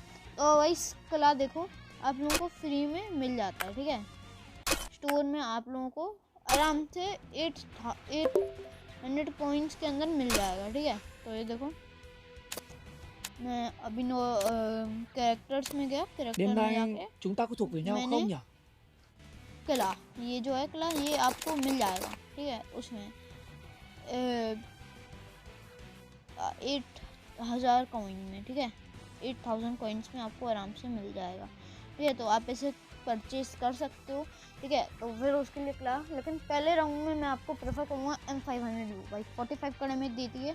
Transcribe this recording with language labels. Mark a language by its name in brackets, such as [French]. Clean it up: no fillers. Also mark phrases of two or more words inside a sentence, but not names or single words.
[Hindi] तो गाइस कला देखो आप लोगों को फ्री में मिल जाता है, ठीक है। स्टोर में आप लोगों को आराम से 800 कॉइन्स के अंदर मिल जाएगा, ठीक है। तो ये देखो मैं अभी कैरेक्टर्स में गया, कैरेक्टर [Vietnamese] Đêm [Hindi] में [Vietnamese] nay [Hindi] जाके [Vietnamese] chúng ta có thuộc về nhau [Hindi] मैंने [Vietnamese] không nhỉ? [Hindi] कला, ये जो है कला, ये आपको मिल जाएगा, ठीक है। उसमें 8000 कॉइन में, ठीक है, 8000 कॉइन्स में आपको आराम से मिल जाएगा, ठीक है। तो आप इसे परचेज कर सकते हो, ठीक है। तो फिर उसके लिए कला, लेकिन पहले राउंड में मैं आपको प्रेफर करूँगा M500 भाई, 45 का डैमेज देती है।